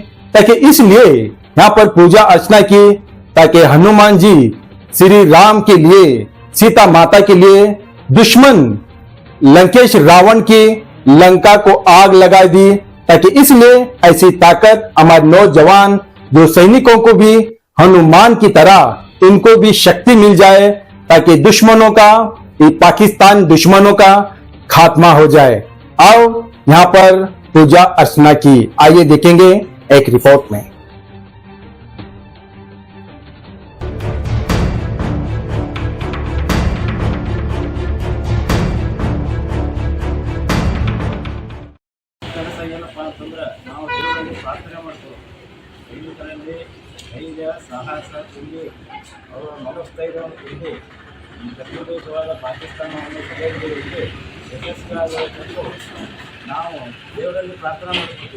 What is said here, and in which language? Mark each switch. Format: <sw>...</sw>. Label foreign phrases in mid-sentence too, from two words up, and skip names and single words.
<hi>ताकि इसलिए यहाँ पर पूजा अर्चना की, ताकि हनुमान जी श्री राम के लिए, सीता माता के लिए दुश्मन लंकेश रावण की लंका को आग लगा दी, ताकि इसलिए ऐसी ताकत हमारे नौजवान जो सैनिकों को भी हनुमान की तरह इनको भी शक्ति मिल जाए, ताकि दुश्मनों का, पाकिस्तान दुश्मनों का खात्मा हो जाए। आओ यहाँ पर पूजा अर्चना की, आइए देखेंगे एक रिपोर्ट में।</hi> <kn>ಕೆಲಸ ಏನಪ್ಪ ಅಂತಂದ್ರೆ ನಾವು ದೇವರಲ್ಲಿ ಪ್ರಾರ್ಥನೆ ಮಾಡ್ತೀವಿ. ಸೈನಿಕರಲ್ಲಿ ಧೈರ್ಯ ಸಾಹಸ ತುಂಬಿ ಅವರು ಮನಸ್ಥೈರ್ಯವನ್ನು ತುಂಬಿ ಈ ಶತ್ರು ದೇಶವಾದ ಪಾಕಿಸ್ತಾನವನ್ನು ಸೆಳೆಹಿಡಿಯುವಲ್ಲಿ ಯಶಸ್ವಿಯಾಗಬೇಕೆಂದು ನಾವು ದೇವರಲ್ಲಿ ಪ್ರಾರ್ಥನೆ ಮಾಡ್ತೀವಿ.</kn>